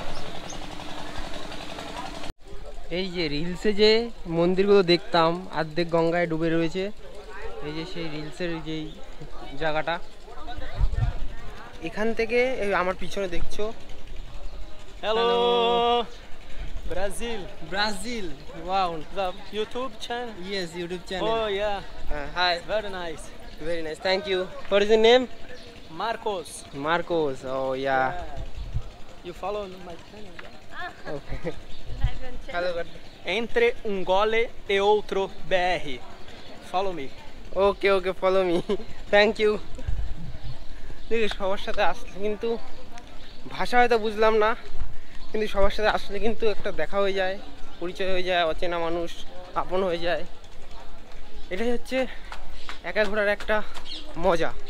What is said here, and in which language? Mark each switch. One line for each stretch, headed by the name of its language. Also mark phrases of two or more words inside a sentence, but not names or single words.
Bangla: এই যে রিলসে যে মন্দিরগুলো দেখতাম অর্ধেক গঙ্গায় ডুবে রয়েছে, এই যে সেই রিলসের যেই জায়গাটা, এখান থেকে এই আমার পিছনে দেখছো।
English: Hello, Brazil. Brazil, wow, The YouTube channel. ইয়েস, YouTube channel. Oh yeah, হাই, very nice. very nice, thank you. What is your name? Marcos. Marcos. Oh yeah. You follow my channel? Yeah? Okay. Hello.
Portuguese: Entre um gole e outro BR.
English: Follow me. Okay okay, follow me, thank you.
Bangla: দেখি সবার সাথে আসলে কিন্তু ভাষা হয়তো বুঝলাম না, কিন্তু সবার সাথে আসলে কিন্তু একটা দেখা হয়ে যায়, পরিচয় হয়ে যায়, অচেনা মানুষ আপন হয়ে যায়। এটাই হচ্ছে একা ঘোরার একটা মজা।